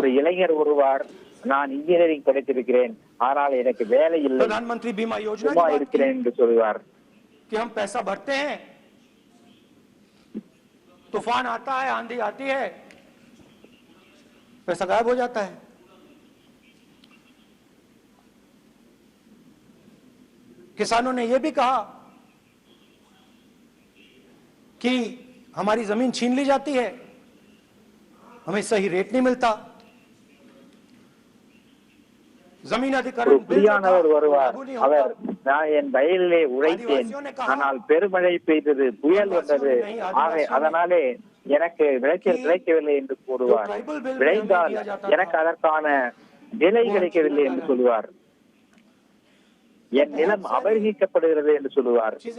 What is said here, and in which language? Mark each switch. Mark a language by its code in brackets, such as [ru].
[ta] ஒரு இளைஞர் ஒருவர், நான் இன்ஜினியரிங் படித்திருக்கிறேன், ஆனால் எனக்கு வேலை இல்லை, [hi] प्रधानमंत्री बीमा योजना [ta] சும்மா இருக்கிறேன் என்று சொல்வார்। [hi] कि हम पैसा भरते हैं, तूफान आता है, आंधी आती है, पैसा गायब हो जाता है। किसानों ने यह भी कहा कि हमारी जमीन छीन ली जाती है, हमें सही रेट नहीं मिलता। जमीन अधिग्रहण [ta] புரியானவர் வருவார், அவர் நான் என் வயலிலே உழைத்தேன், ஆனால் பெருமழை பெய்தது, புயல் வந்தது, அதனாலே எனக்கு விளைச்சல் கிடைக்கவில்லை என்று கூறுவார்। விளைந்தால் எனக்கு அதற்கான விலை கிடைக்கவில்லை என்று சொல்லுவார், என் நிலம் அபகரிக்கப்படுகிறது என்று சொல்லுவார்।